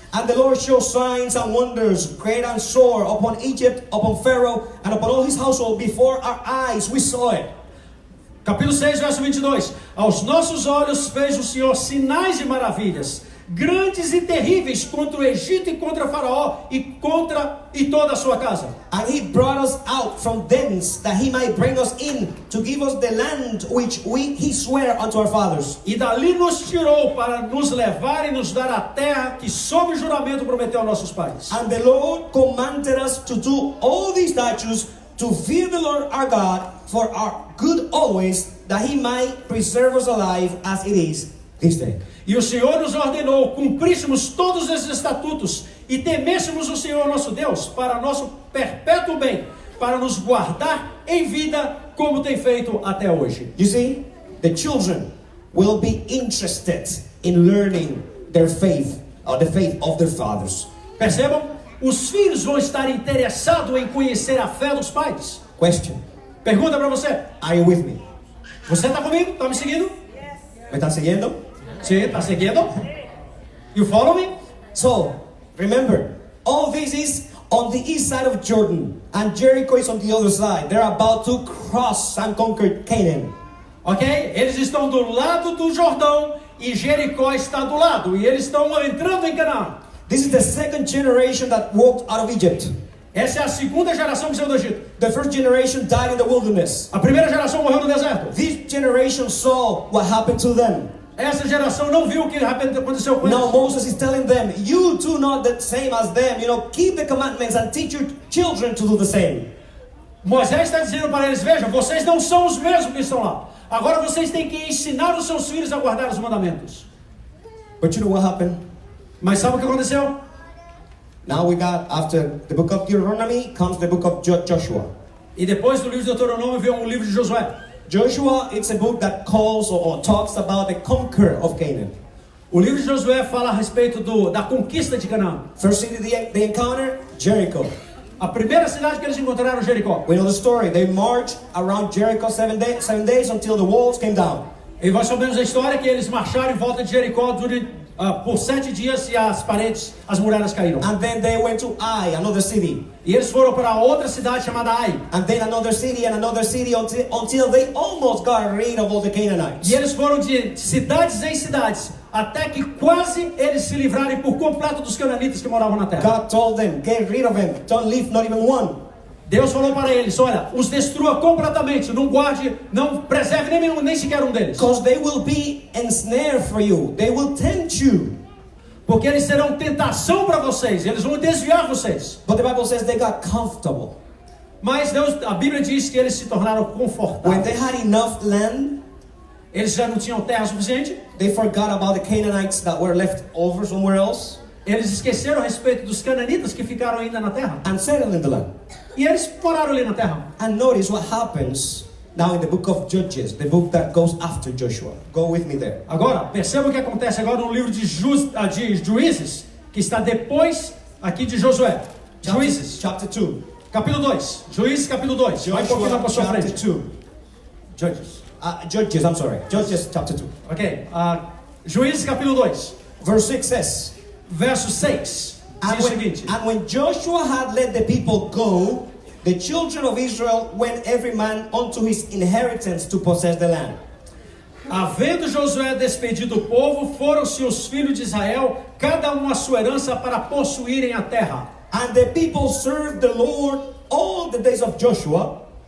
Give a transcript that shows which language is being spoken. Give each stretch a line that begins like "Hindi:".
English: And the Lord showed signs and wonders, great and sore, upon Egypt, upon Pharaoh, and upon all his household. Before our eyes we saw it.
Portuguese: Capítulo 6, verso 22. Aos nossos olhos fez o Senhor sinais e maravilhas, grandes e terríveis, contra o Egito e contra Faraó e toda a sua casa.
English: And he brought us out from thence, that he might bring us in, to give us the land which he sware unto our fathers.
Portuguese: E dali nos tirou para nos levar e nos dar a terra que sob juramento prometeu a nossos pais.
English: And the Lord commanded us to do all these statutes, to fear the Lord our God, for our good always, that he might preserve us alive as it is this day.
Portuguese: E o Senhor nos ordenou, cumpríssemos todos esses estatutos e temêssemos o Senhor nosso Deus para nosso perpétuo bem, para nos guardar em vida como tem feito até hoje.
English: You see, the children will be interested in learning their faith, or the faith of their fathers.
Portuguese: Percebam? Os filhos vão estar interessados em conhecer a fé dos pais. Question. Pergunta para você.
English: Are you with me?
Portuguese: Você está comigo? Está me seguindo?
Spanish: ¿Me están siguiendo?
Portuguese: Sim, está seguindo?
English: You follow me? So, remember, all this is on the east side of Jordan, and Jericho is on the other side. They're about to cross and conquer Canaan. Ok?
Portuguese: Eles estão do lado do Jordão e Jericó está do lado. E eles estão entrando em Canaã.
English: This is the second generation that walked out of Egypt.
Portuguese: Essa é a segunda geração que saiu do Egito.
English: The first generation died in the wilderness.
Portuguese: A primeira geração morreu no deserto.
English: This generation saw what happened to them.
Portuguese: Essa geração não viu o que aconteceu com eles.
English: Now Moses is telling them, you do not the same as them. Keep the commandments and teach your children to do the same.
Portuguese: Moisés está dizendo para eles, vejam, vocês não são os mesmos que estão lá. Agora vocês têm que ensinar os seus filhos a guardar os mandamentos.
English: But you know what happened?
Portuguese: Mas sabe o que aconteceu?
English: Now we got, after the book of Deuteronomy, comes the book of Joshua.
Portuguese: E depois do livro de Deuteronômio veio livro de Josué.
English: Joshua, it's a book that calls or talks about the conquer of Canaan.
Portuguese: O livro de Josué fala a respeito da conquista de Canaã.
English: First city they encounter, Jericho.
Portuguese: A primeira cidade que eles encontraram, Jericó.
English: We know the story. They marched around Jericho 7 days until the walls came down.
Portuguese: E nós sabemos a história que eles marcharam em volta de Jericó por 7 dias e as muralhas caíram.
English: And then they went to Ai, another city.
Portuguese: E eles foram para outra cidade chamada Ai.
English: And then another city until they almost got rid of all the Canaanites.
Portuguese: E eles foram de cidades em cidades até que quase eles se livrarem por completo dos cananitas que moravam na terra.
English: God told them, get rid of them. Don't leave not even one.
Portuguese: Deus falou para eles, olha, os destrua completamente, não guarde, não preserve nem sequer um deles.
English: Because they will be ensnared for you. They will tempt you.
Portuguese: Porque eles serão tentação para vocês, eles vão desviar vocês.
English: But the Bible says they got comfortable.
Portuguese: Mas a Bíblia diz que eles se tornaram confortáveis.
English: When they had enough land,
Portuguese: eles já não tinham terra suficiente.
English: They forgot about the Canaanites that were left over somewhere else.
Portuguese: Eles esqueceram a respeito dos cananitas que ficaram ainda na terra.
English: And settled in the land.
Portuguese: E eles moraram ali na terra.
English: And notice what happens Now in the book of Judges, the book that goes after Joshua. Go with me there.
Portuguese: Agora, perceba o que acontece agora no livro de Juízes, que está depois aqui de Josué. Juízes,
English: Chapter 2.
Portuguese: capítulo 2. Juízes, capítulo 2. Vai um pouquinho lá para sua
English: Chapter
Portuguese: frente.
English: 2. Judges. Judges, I'm sorry. Judges chapter 2.
Portuguese: Ok. Juízes, capítulo 2.
English: Verse 6 says,
Portuguese: Verso 6. Diz o seguinte.
English: and when Joshua had let the people go, the children of Israel went every man unto his inheritance to possess the land.
Portuguese: Havendo Josué despedido o povo, foram-se os filhos de Israel, cada um a sua herança para possuírem a terra.
English: And the people served the Lord all the days of Joshua.